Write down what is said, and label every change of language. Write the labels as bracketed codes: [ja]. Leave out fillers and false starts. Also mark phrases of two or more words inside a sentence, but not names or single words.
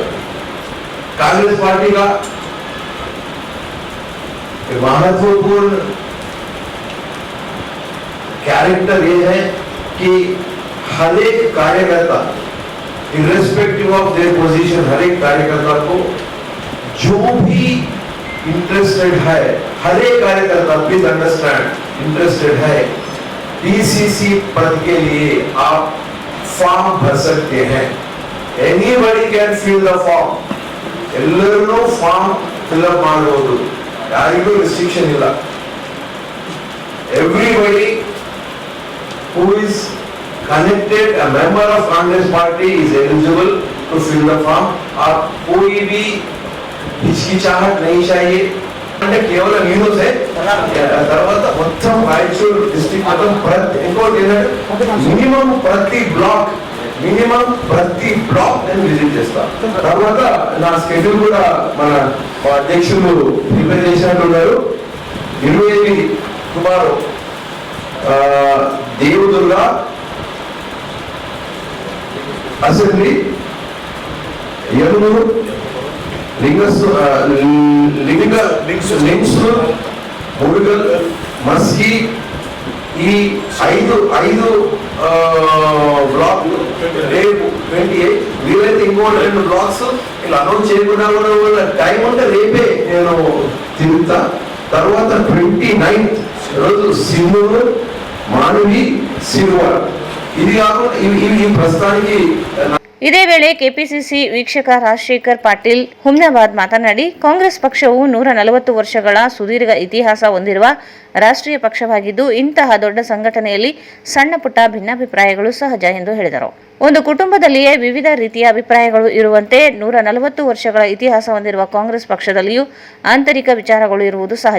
[hi] कांग्रेस पार्टी का महत्वपूर्ण कैरेक्टर ये है कि हर एक कार्यकर्ता, [en] irrespective of their position, [hi] हर एक कार्यकर्ता को जो भी इंटरेस्टेड है, हर एक कार्यकर्ता [en] please understand interested [hi] है, डीसीसी पद के लिए आप फॉर्म भर सकते हैं। [en] Anybody can fill the form. [kn] ಎಲ್ಲರೂ [en] form fill up [kn] ಮಾಡಬಹುದು, ಯಾರಿಗೂ ರೆಸ್ಟ್ರಿಕ್ಷನ್ ಇಲ್ಲ. [en] ಎವ್ರಿಬಡಿ who is connected, a member of Congress party is eligible to fill the form. [hi] आप कोई भी हिचकिचाहट नहीं चाहिए. [te] అంటే కేవలం న్యూస్ తర్వాత మొత్తం రాయచూరు డిస్ట్రిక్ట్ మొత్తం ఇంకోటి ఏంటంటే మినిమం ప్రతి బ్లాక్ నేను విజిట్ చేస్తా. తర్వాత నా స్కెడ్యూల్ కూడా మన అధ్యక్షులు ప్రిపేర్ చేసినట్టున్నారు. [en] 28 టుమారో देवदुर्गा, [kn] ಅಸೆಂಬ್ಲಿ, ಯಮನೂರು, ಲಿಂಗ್ಸೂರು, ಮುರುಗಲ್, ಮಸ್ಕಿ, ಈ ಐದು [te] ಬ್ಲಾಕ್ 28 వీలైతే ఇంకో 2 బ్లాక్స్ ఇలా అనౌన్స్ చేయకుండా కూడా టైం ఉంటే రేపే నేను తిరుగుతా. తర్వాత 29th రోజు సిమ్మూరు, మానవి, సిరువార్. ఇది కాకుండా ఇవి ప్రస్తుతానికి. [kn] ಇದೇ ವೇಳೆ ಕೆಪಿಸಿಸಿ ವೀಕ್ಷಕ ರಾಜಶೇಖರ್ ಪಾಟೀಲ್ ಹುಮ್ನಾಬಾದ್ ಮಾತನಾಡಿ, ಕಾಂಗ್ರೆಸ್ ಪಕ್ಷವು 140 ವರ್ಷಗಳ ಸುದೀರ್ಘ ಇತಿಹಾಸ ಹೊಂದಿರುವ ರಾಷ್ಟ್ರೀಯ ಪಕ್ಷವಾಗಿದ್ದು, ಇಂತಹ ದೊಡ್ಡ ಸಂಘಟನೆಯಲ್ಲಿ ಸಣ್ಣ ಪುಟ್ಟ ಭಿನ್ನಾಭಿಪ್ರಾಯಗಳು ಸಹಜ ಎಂದು ಹೇಳಿದರು. ಒಂದು ಕುಟುಂಬದಲ್ಲಿಯೇ ವಿವಿಧ ರೀತಿಯ ಅಭಿಪ್ರಾಯಗಳು ಇರುವಂತೆ 140 ವರ್ಷಗಳ ಇತಿಹಾಸ ಹೊಂದಿರುವ ಕಾಂಗ್ರೆಸ್ ಪಕ್ಷದಲ್ಲಿಯೂ ಆಂತರಿಕ ವಿಚಾರಗಳು ಇರುವುದು ಸಹಜ.